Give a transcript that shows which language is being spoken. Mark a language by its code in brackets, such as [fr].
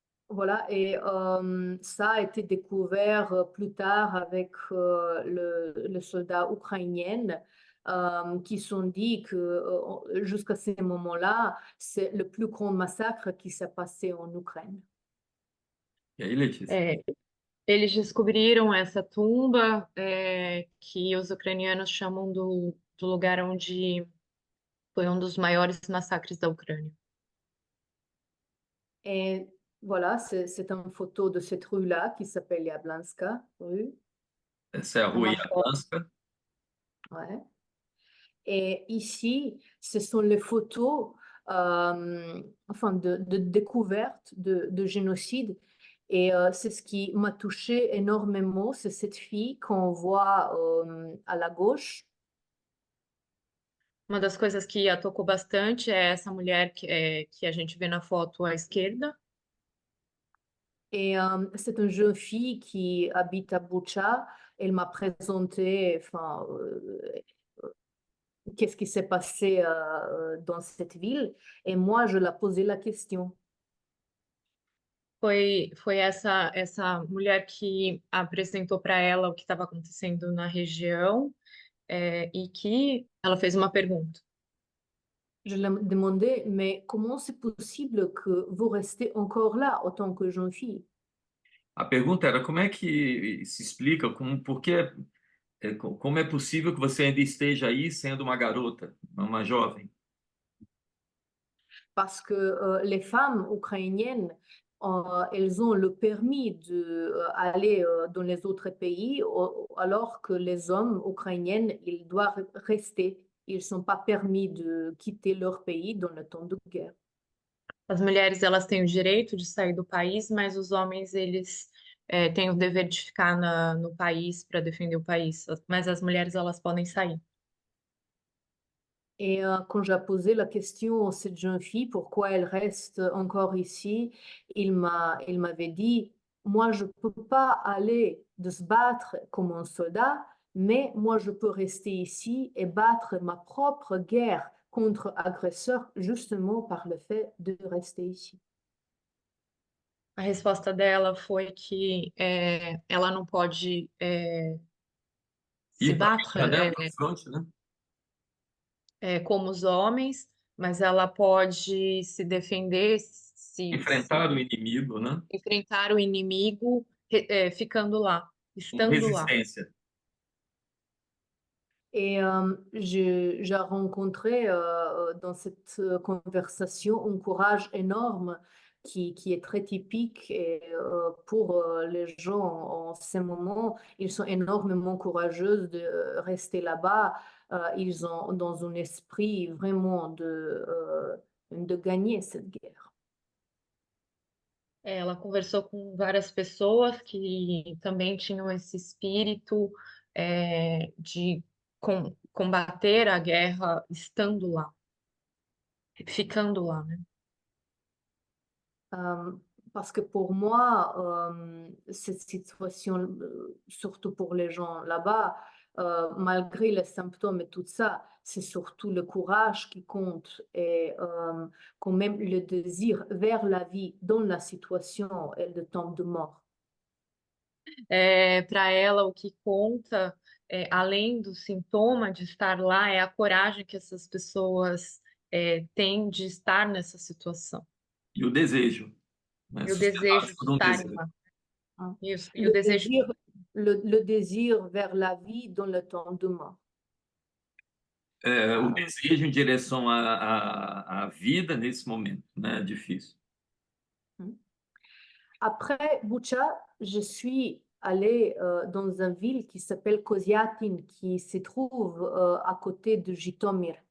[fr] Voilà, et ça a été découvert plus tard avec le soldat ukrainien qui sont dit que jusqu'à ce moment-là, c'est le plus grand massacre qui s'est passé en Ukraine. [pt] E aí, Letícia? Eles descobriram essa tumba que os ucranianos chamam do lugar onde foi um dos maiores massacres da Ucrânia. [fr] Et voilà, c'est une photo de cette rue-là qui s'appelle Yablanska rue. [pt] Essa é a rua Yablanska. Ouais. [fr] Et ici, ce sont les photos enfin de découverte de génocide. Et c'est ce qui m'a touchée énormément, c'est cette fille qu'on voit à la gauche. [pt] Uma das coisas que a tocou bastante é essa mulher que a gente vê na foto à esquerda. [fr] Et c'est une jeune fille qui habite à Bucha. Elle m'a présenté, enfin, qu'est-ce qui s'est passé dans cette ville. Et moi, je leur posé la question. [pt] Foi essa mulher que apresentou para ela o que estava acontecendo na região, e que ela fez uma pergunta. [fr] Je lui ai demandé, mais comment c'est possible que vous restez encore là en tant que jeune fille? [pt] A pergunta era como é que se explica, por que, como é possível que você ainda esteja aí sendo uma garota, uma jovem? [fr] Parce que les femmes ukrainiennes, elles ont le permis d'aller dans les autres pays, alors que les hommes ukrainiens, ils doivent rester. Ils ne sont pas permis de quitter leur pays dans le temps de guerre. [pt] As mulheres, elas têm o direito de sair do país, mas os homens, eles têm o dever de ficar no país para defender o país. Mas as mulheres, elas podem sair. [fr] Et quand j'ai posé la question à cette jeune fille, pourquoi elle reste encore ici, il m'avait dit, moi, je ne peux pas aller de se battre comme un soldat, mais moi, je peux rester ici et battre ma propre guerre contre agresseurs justement par le fait de rester ici. [pt] A resposta dela foi que ela não pode se Ir para [fr] battre [pt] a fronte, né? como os homens, mas ela pode se defender, Enfrentar o inimigo, né? enfrentar o inimigo ficando lá, Com estando lá. resistência. [fr] Et j'ai rencontré dans cette conversation un courage énorme qui est très typique et pour les gens en ce moment. Ils sont énormément courageux de rester là-bas. Ils ont dans un esprit vraiment de gagner cette guerre. [pt] Ela conversou com várias pessoas que também tinham esse espírito de combater a guerra estando lá, ficando lá, né? [fr] Parce que pour moi, cette situation, surtout pour les gens là-bas, malgré les symptômes et tout ça, c'est surtout le courage qui compte et quand même le désir vers la vie dans la situation et le temps de mort. [pt] Para ela, o que conta, além do sintoma de estar lá, é a coragem que essas pessoas têm de estar nessa situação. E o desejo. Né? E o desejo de Por um estarem desejo. lá. Isso. E o desejo. [fr] Le désir vers la vie dans le temps de mort. [pt] O desejo em direção à vida nesse momento, né? Difícil. [fr] Après Bucha, je suis allée dans une ville qui s'appelle Koziatin, qui se trouve à côté de Jitomir.